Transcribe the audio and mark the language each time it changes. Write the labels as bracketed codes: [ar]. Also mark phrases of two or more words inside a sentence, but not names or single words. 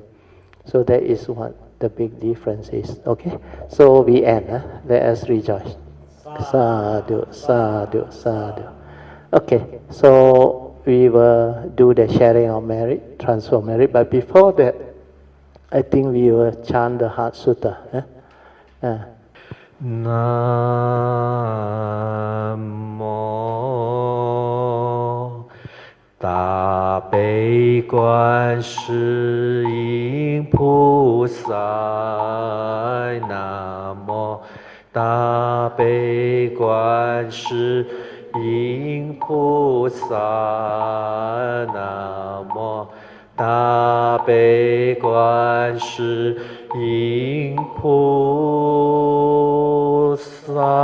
[en] So that is what the big difference is. Okay? So we end. Let us rejoice. [pi] Sadhu, sadhu, sadhu. [en] Okay, so we will do the sharing of merit, transfer merit, but before that, I think we will chant the Heart Sutta. [zh] Nam-mô 大悲观世音菩萨，南无大悲观世音菩萨，南无大悲观世音菩萨。